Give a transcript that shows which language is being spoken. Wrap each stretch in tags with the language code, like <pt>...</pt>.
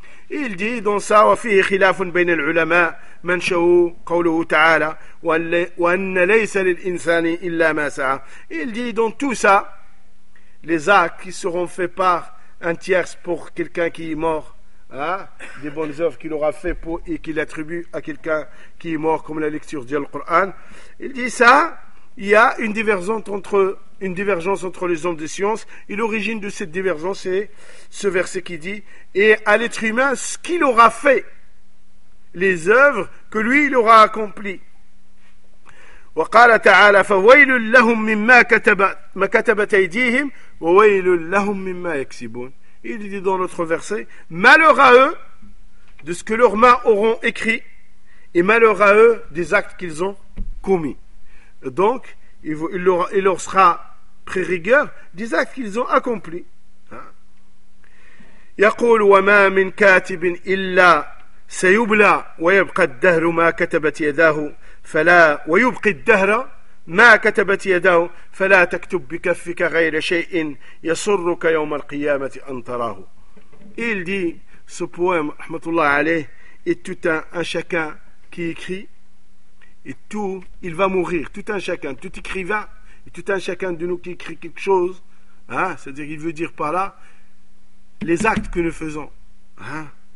<fr>Il dit dans ça, «</fr> <ar>وفيه خلاف بين العلماء من شاءوا قوله تعالى وأن ليس للإنسان إلا ما سعى.</ar> <fr>» Il dit dans tout ça, les actes qui seront faits par un tiers pour quelqu'un qui est mort, hein, des bonnes œuvres qu'il aura fait pour et qu'il attribue à quelqu'un qui est mort, comme la lecture du Coran. Il dit ça, il y a une divergence entre les hommes de science, et l'origine de cette divergence est ce verset qui dit, et à l'être humain ce qu'il aura fait, les œuvres que lui il aura accomplies.</fr> <ar>وقال تعالى فويل لهم مما كتبت أيديهم وويل لهم مما يكسبون.</ar> <fr>Il dit dans notre verset, malheur à eux de ce que leurs mains auront écrit et malheur à eux des actes qu'ils ont commis. Donc, il leur sera pris rigueur des actes qu'ils ont accomplis.</fr> <ar>يقول وما من كاتب إلا سيبلى ويبقى الدهر ما كتبت يداه فلا ويبقى الدهر ما كتبت يداه فلا تكتب بكفك غير شيء يسرك يوم القيامة أن تراه.</ar> <fr>Il dit ce poème, rahmatullah alayh, et tout un chacun qui écrit, et tout, il va mourir, tout un chacun, tout écrivain, et tout un chacun de nous qui écrit quelque chose, hein, c'est-à-dire qu'il veut dire par là les actes que nous faisons, hein.</fr>